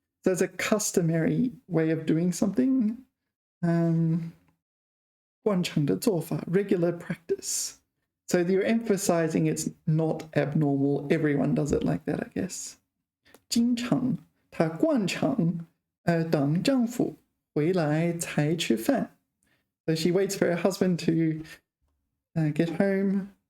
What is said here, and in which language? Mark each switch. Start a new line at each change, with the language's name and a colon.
English: So it's a customary way of doing something. 惯常的做法, regular practice. So you're emphasizing it's not abnormal. Everyone does it like that, I guess.
Chinese: 经常, 她惯常等丈夫回来才吃饭.
English: So she waits for her husband to get home.